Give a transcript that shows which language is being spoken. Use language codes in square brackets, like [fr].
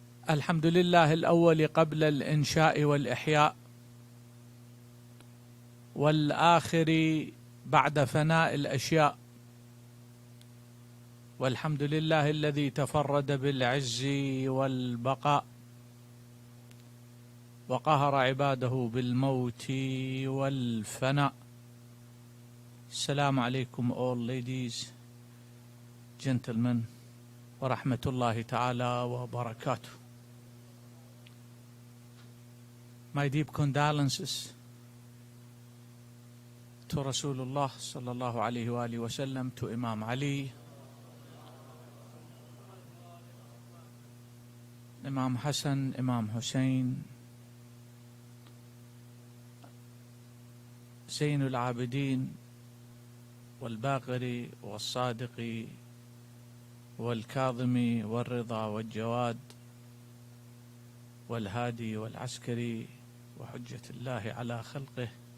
[ar] الحمد لله الأول قبل الإنشاء والإحياء، والآخر بعد فناء الأشياء، والحمد لله الذي تفرد بالعز والبقاء وقهر عباده بالموت والفناء. السلام عليكم [en] all ladies, gentlemen, [ar] ورحمة الله تعالى وبركاته. [en] My deep condolences to Rasulullah sallallahu alayhi wa alihi wa sallam, to Imam Ali, [ar] Imam Hassan, Imam Hussein, زين العابدين والباقر والصادق والكاظم والرضا والجواد والهادي والعسكري وحجة الله على خلقه,